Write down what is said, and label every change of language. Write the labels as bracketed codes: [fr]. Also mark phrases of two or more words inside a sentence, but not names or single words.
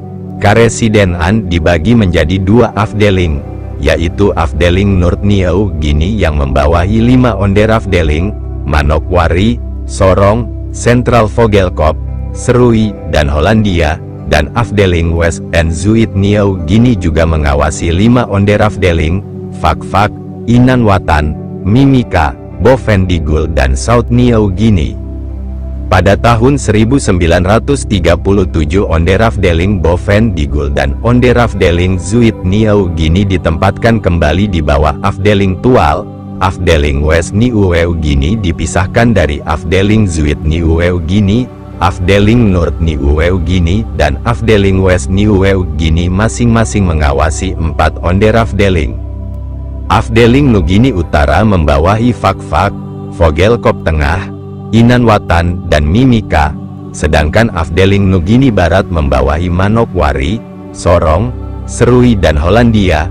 [id] Karesidenan dibagi menjadi 2 afdeling, yaitu Afdeling Noord New Guinea yang membawahi 5 onderafdeling, Manokwari, Sorong, Central Vogelkop, Serui, dan Hollandia, dan Afdeling West and Zuid New Guinea juga mengawasi 5 onderafdeling, Fak-Fak, Inanwatan, Mimika, Bovendigul dan South New Guinea. Pada tahun 1937 onderafdeling Bovendigul dan onderafdeling Zuid New Guinea ditempatkan kembali di bawah Afdeling Tual. Afdeling West New Guinea dipisahkan dari Afdeling Zuid New Guinea. Afdeling Noord New Guinea dan Afdeling West New Guinea masing-masing mengawasi 4 onderafdeling. Afdeling Nugini Utara membawahi Fak-Fak, Vogelkop Tengah, Inanwatan, dan Mimika, sedangkan Afdeling Nugini Barat membawahi Manokwari, Sorong, Serui dan Hollandia.